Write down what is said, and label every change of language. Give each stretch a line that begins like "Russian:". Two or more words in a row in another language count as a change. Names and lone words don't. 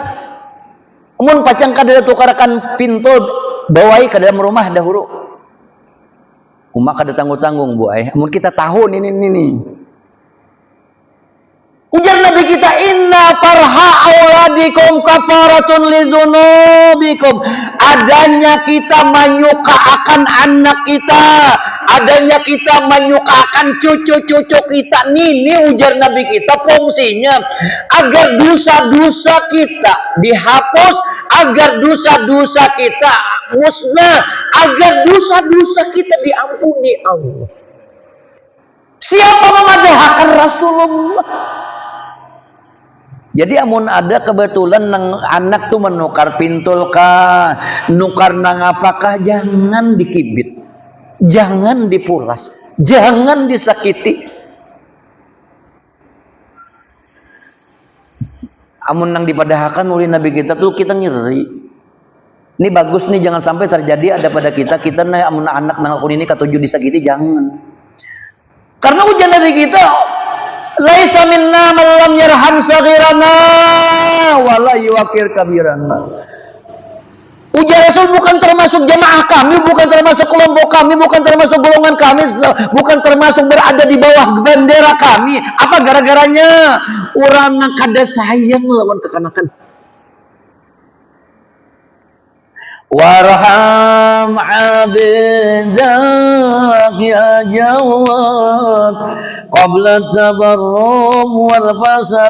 Banjar: Mun pacang kada tukarakan pintu bawai ke dalam rumah dahulu. Umak kada tanggung-tanggung buai. Mun kita tahu ini. Ujar Nabi kita,
Arabic: إن فرح أولادكم كفارة لذنوبكم.
Indonesian: Adanya kita menyukakan anak kita, adanya kita menyukakan cucu-cucu kita. Ini ujar Nabi kita fungsinya agar dosa-dosa kita dihapus, agar dosa-dosa kita musnah, agar dosa-dosa kita diampuni Allah. Siapa memadahkan Rasulullah?
Banjar: Jadi amun ada kebetulan nang anak tuh menukar pintul kah, nukar nang apakah, jangan dikibit, jangan dipuras, jangan disakiti. Amun nang dipadahkan oleh Nabi kita tuh kita ngeri. Ini bagus nih, jangan sampai terjadi ada pada kita nih amun anak nang akun ini katuju disakiti, jangan.
Indonesian: Karena ujian Nabi kita,
Arabic: ليس منا من لم يرحم صغيرنا ولا يوقر كبيرنا.
Indonesian: Ujar Rasul, bukan termasuk jamaah kami, bukan termasuk kelompok kami, bukan termasuk golongan kami, bukan termasuk berada di bawah bendera kami. Apa gara-garanya?
Banjar: Urang kada sayang lawan kekanakan.
Arabic: ارحم عبيدك يا جواد قبل التبرم والفساد.